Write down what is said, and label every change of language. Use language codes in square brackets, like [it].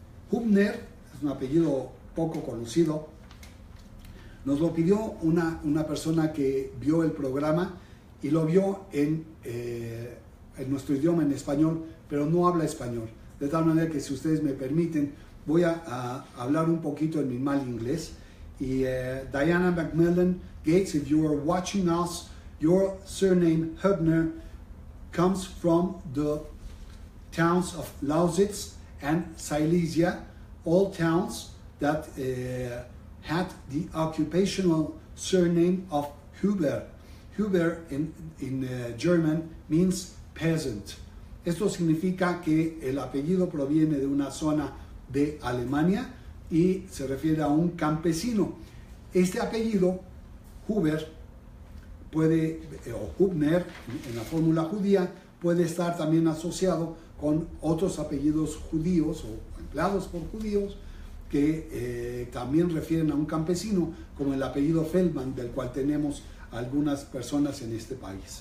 [es] Hubner es un apellido poco conocido. Nos lo pidió una persona que vio el programa y lo vio en nuestro idioma, en español, pero no habla español. De tal manera que, si ustedes me permiten, voy a hablar un poquito en mi mal inglés. [en] Y Diana McMillan Gates, if you are watching us, your surname Hubner comes from the towns of Lausitz and Silesia, all towns that had the occupational surname of Huber. Huber in German means peasant. [es] Esto significa que el apellido proviene de una zona de Alemania y se refiere a un campesino. Este apellido, Huber, o Hubner, en la fórmula judía, puede estar también asociado con otros apellidos judíos o empleados por judíos que también refieren a un campesino, como el apellido Feldman, del cual tenemos algunas personas en este país.